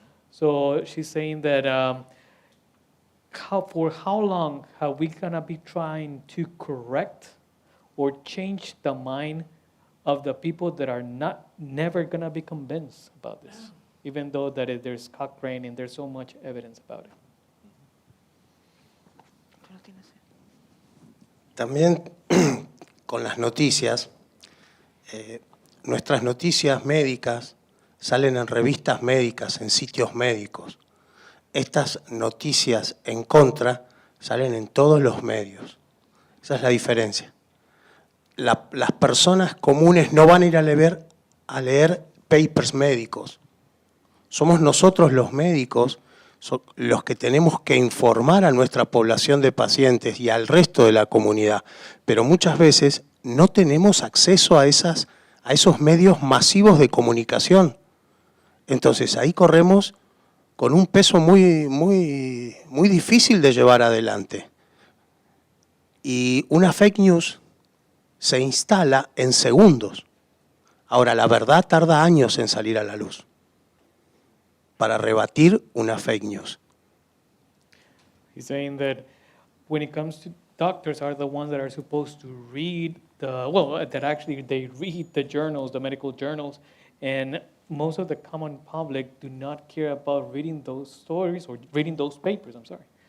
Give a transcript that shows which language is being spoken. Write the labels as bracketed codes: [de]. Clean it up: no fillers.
[en] So she's saying that for how long are we gonna be trying to correct or change the mind of the people that are never gonna be convinced about this, even though that there's Cochrane and there's so much evidence about it? [es] También con las noticias, nuestras noticias médicas salen en revistas médicas, en sitios médicos. Estas noticias en contra salen en todos los medios. Esa es la diferencia. Las personas comunes no van a ir a leer papers médicos. Somos nosotros los médicos los que tenemos que informar a nuestra población de pacientes y al resto de la comunidad, pero muchas veces no tenemos acceso a esos medios masivos de comunicación. Entonces ahí corremos con un peso muy difícil de llevar adelante. Y una fake news se instala en segundos. Ahora, la verdad tarda años en salir a la luz para rebatir una fake news. [en] He's saying that when it comes to doctors are the ones that are supposed to read that actually they read the journals, the medical journals, and most of the common public do not care about reading those stories or reading those papers, I'm sorry.